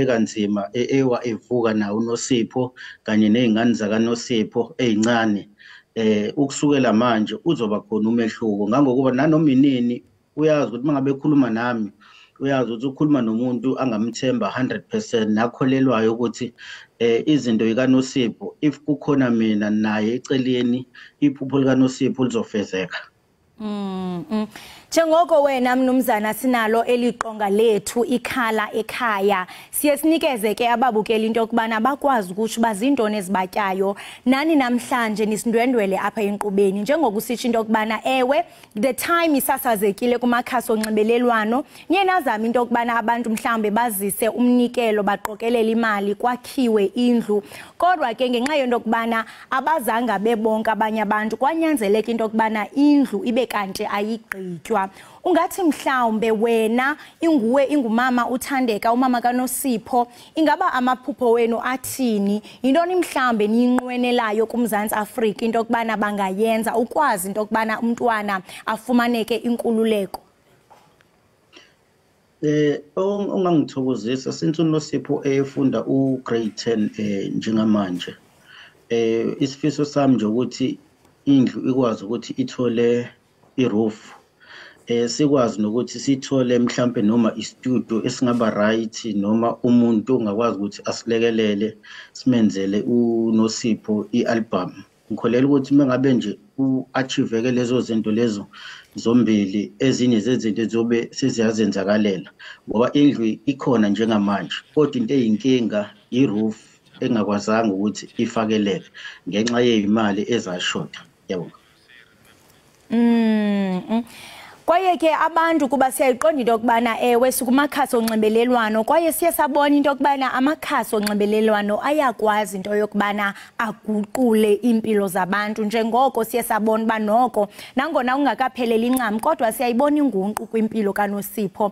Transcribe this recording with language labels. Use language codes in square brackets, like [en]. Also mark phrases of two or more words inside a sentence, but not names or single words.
[zu] kanzima evuka nawo uNosipho kanye nezingane zakaNosipho ezincane, ukusukela manje uzoba khona umehluko ngangokuba nanoma inini uyazi ukuthi mangabe ekhuluma nami uyazi ukuthi ukhuluma nomuntu angamthemba 100%, nakholelwayo ukuthi izinto zikaNosipho if kukhona mina naye eceleni iphupho likaNosipho lizofezeka. [xh] Njengoko wena mnumzana sinalo eliqonga lethu ikhala ekhaya, siye sinikeze ke ababukeli into yokubana bakwazi ukuthi bazintoni ezibatyayo nani namhlanje nisindwendwele apha enkqubeni, njengokusitsho into yokubana ewe [en] the time [xh] isasazekile kumakhasi onxibelelwano, niye nazama into yokubana abantu mhlambe bazise umnikelo baqokelela imali kwakhiwe indlu, kodwa ke ngenxa yento yokubana abazanga bebonke abanye abantu kwanyanzeleka into yokubana indlu ibe kanti ayigqitywa. Ungathi mhlawumbe wena ingumama uthandeka umama kaNosipho, ingaba amaphupho wenu athini? Yintoni mhlawumbe niyinqwenelayo kuMzantsi Afrika into yokubana bangayenza ukwazi into yokubana umntwana afumaneke inkululeko? [zu] Ongangithokozisa since uNosipho efunda ugrade 10 njengamanje, isifiso sami nje ukuthi indlu ikwazi ukuthi ithole iroof, sikwazi nokuthi sithole mhlambe noma istudio esingaba right, noma umuntu ongakwazi ukuthi asilekelele simenzele uNosipho ialbum. Ngikholela ukuthi mengabe nje uachieveke lezo zinto lezo zombili, ezinye zezinto ezobe siziyazenzakalela ngoba indlu ikhona njengamanje, kodwa into eyinkinga iroof engakwazanga ukuthi ifakeleke ngenxa yezimali ezashoda. Yabonga. [xh] Kwaye ke abantu kuba siyayiqonda into yokubana ewe sikumakhasi onxibelelwano, kwaye siye sabona into yokubana amakhasi onxibelelwano ayakwazi into yokubana aguqule impilo zabantu, njengoko siye sabona uba noko nangona ungakapheleli incam kodwa siyayibona ingunqu kwimpilo kaNosipho.